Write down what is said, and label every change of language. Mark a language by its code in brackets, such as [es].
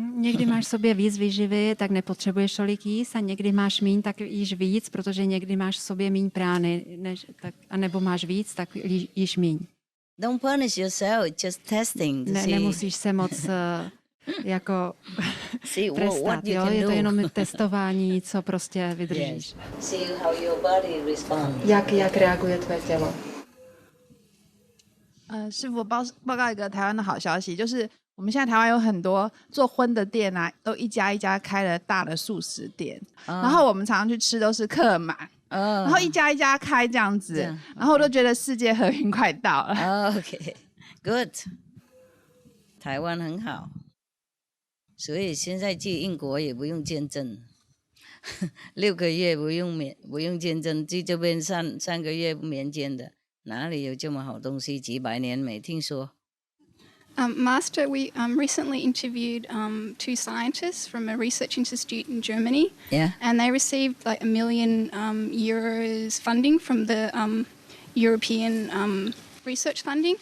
[cs] Někdy máš v sobě víc výživy, tak nepotřebuješ tolik jíst, a někdy máš míň, tak jíš víc, protože někdy máš v sobě míň prány, anebo máš víc, tak jíš míň. [en] Don't punish yourself, it's just testing. [cs] Nemusíš se moc jako trestat, jo? Je to jenom testování, co prostě vydržíš. [en] See how your body responds. [cs] Jak reaguje tvoje tělo. [zh] 师父报告一个台湾的好消息，就是我们现在台湾有很多做荤的店啊，都一家一家开了大的素食店，然后我们常常去吃都是客满，然后一家一家开这样子，然后我都觉得世界和平快到了。 [en] Okay, good. [zh] 台湾很好，所以现在去英国也不用签证，6个月不用签证，去这边3个月免签的。哪里有这么好东西？几百年没听说。 [en] Master, we recently interviewed 2 scientists from a research institute in Germany. Yeah. And they received like €1 million euros funding from the European research funding.